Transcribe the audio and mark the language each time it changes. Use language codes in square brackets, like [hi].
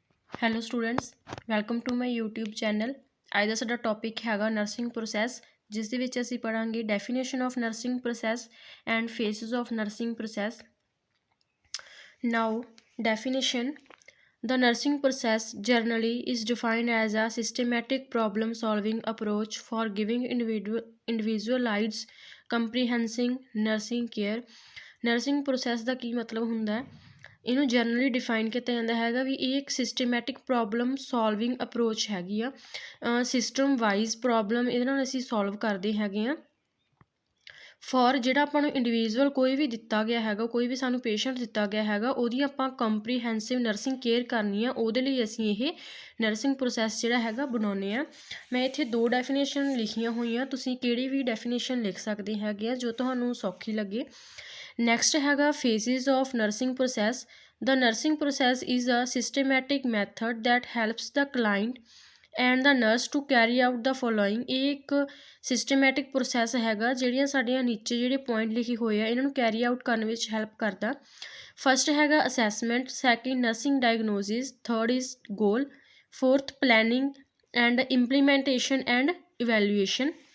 [pa] Hello students, welcome to my YouTube channel. ਅੱਜ ਦਾ ਸਾਡਾ topic ਹੈਗਾ ਨਰਸਿੰਗ ਪ੍ਰੋਸੈਸ, ਜਿਸ ਦੇ ਵਿੱਚ ਅਸੀਂ ਪੜ੍ਹਾਂਗੇ definition of nursing process and faces of nursing process. [en] Now definition: the nursing process generally is defined as a systematic problem solving approach for giving individualized comprehensive nursing care। [pa] Nursing process ਦਾ ਕੀ ਮਤਲਬ ਹੁੰਦਾ ਹੈ? ਇਹਨੂੰ generally define ਕੀਤਾ ਜਾਂਦਾ ਹੈਗਾ ਵੀ ਇਹ ਇੱਕ systematic problem solving approach ਹੈਗੀ ਆ। ਸਿਸਟਮ ਵਾਈਜ਼ ਪ੍ਰੋਬਲਮ ਇਹਦੇ ਨਾਲ ਅਸੀਂ ਸੋਲਵ ਕਰਦੇ ਹੈਗੇ ਆ ਫॉर ਜਿਹੜਾ ਆਪਾਂ ਨੂੰ ਇੰਡੀਵਿਜੂਅਲ ਕੋਈ ਵੀ ਦਿੱਤਾ ਗਿਆ ਹੈਗਾ, ਕੋਈ ਵੀ ਸਾਨੂੰ ਪੇਸ਼ੈਂਟ ਦਿੱਤਾ ਗਿਆ ਹੈਗਾ, ਉਹਦੀ ਆਪਾਂ ਕੰਪਰੀਹੈਂਸਿਵ ਨਰਸਿੰਗ ਕੇਅਰ ਕਰਨੀ ਆ। ਉਹਦੇ ਲਈ ਅਸੀਂ ਇਹ ਨਰਸਿੰਗ ਪ੍ਰੋਸੈਸ ਜਿਹੜਾ ਹੈਗਾ ਬਣਾਉਂਦੇ ਆ। ਮੈਂ ਇੱਥੇ 2 ਡੈਫੀਨੇਸ਼ਨ ਲਿਖੀਆਂ ਹੋਈਆਂ, ਤੁਸੀਂ ਕਿਹੜੀ ਵੀ ਡੈਫੀਨੇਸ਼ਨ ਲਿਖ ਸਕਦੇ ਹੈਗੇ ਆ ਜੋ ਤੁਹਾਨੂੰ ਸੌਖੀ ਲੱਗੇ। ਨੈਕਸਟ ਹੈਗਾ faces of nursing process. [en] The nursing process is a systematic method that helps the client and the nurse to carry out the following। [pa] ਇਹ ਇੱਕ ਸਿਸਟਮੈਟਿਕ ਪ੍ਰੋਸੈਸ ਹੈਗਾ ਜਿਹੜੀਆਂ ਸਾਡੀਆਂ ਨੀਚੇ ਜਿਹੜੇ ਪੁਆਇੰਟ ਲਿਖੇ ਹੋਏ ਆ ਇਹਨਾਂ ਨੂੰ ਕੈਰੀ ਆਊਟ ਕਰਨ ਵਿੱਚ ਹੈਲਪ ਕਰਦਾ। ਫਸਟ ਹੈਗਾ assessment, second nursing diagnosis, third is goal, fourth planning and implementation and evaluation.